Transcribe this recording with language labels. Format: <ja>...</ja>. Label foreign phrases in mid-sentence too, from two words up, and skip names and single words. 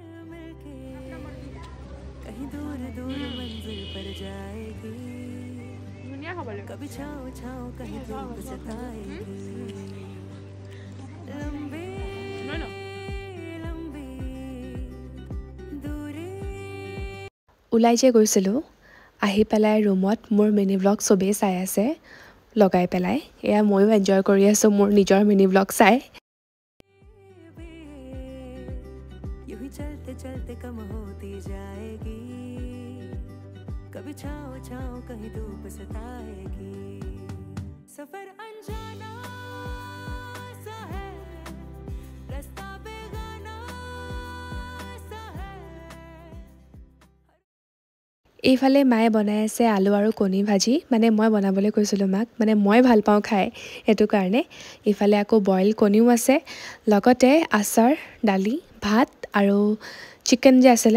<hi>कहीं दूर दूर मंजिल पर जाएगी कभी छाँव छाँव कहीं धूप सताएगी लंबी लंबी दूरी</hi> <as>ওলাই যে গৈছিলোঁ আহি পেলাই ৰুমত মোৰ</as> <en>mini vlog</en> <as>চবেই চাই আছে লগাই পেলাই এয়া ময়ো এনজয় কৰি আছোঁ মোৰ নিজৰ</as> <en>mini vlog</en> <as>চাই</as> <hi>यूं ही चलते चलते कम होती जाएगी कभी छाँव छाँव कहीं धूप सताएगी सफर अनजाना सा है रास्ता बेगाना सा है</hi> <as>এইফালে মায়ে বনাই আছে আলু আৰু কণী ভাজি মানে মই বনাবলৈ কৈছিলোঁ মাক মানে মই ভাল পাওঁ খাই সেইটো কাৰণে এইফালে আকৌ বইল কণীও আছে লগতে আচাৰ দালি ভাত আৰু চিকেন যে আছিলে</as>